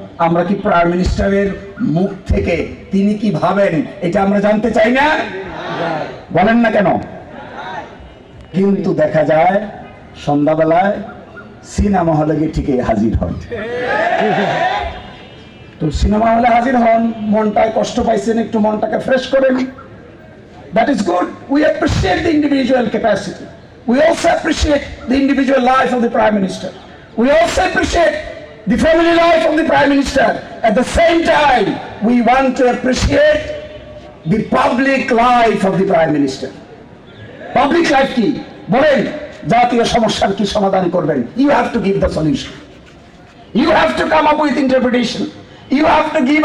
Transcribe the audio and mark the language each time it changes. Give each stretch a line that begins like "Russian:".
Bangla: আমরা কি প্রাইম মিনিস্টারের মুখ থেকে তিনি কি ভাবেন এটা আমরা জানতে চাই না? বলেন না কেন? কিন্তু দেখা যায় সন্ধ্যাবেলায় সিনেমা হলে গিয়ে ঠিকই হাজির হন। তো সিনেমা হলে হাজির হন, মনটায় কষ্ট পাইছেন, একটু মনটাকে ফ্রেশ করেন।
English: That is good. We appreciate the individual capacity. We also appreciate the individual life of the Prime Minister. We also appreciate the family life of the Prime Minister. At the same time, we want to appreciate the public life of the Prime Minister. Public life
Bangla: কি? বলেন, জাতীয় সমস্যার কি সমাধান করবেন?
English: You have to give the solution. You have to come up with interpretation. You have to give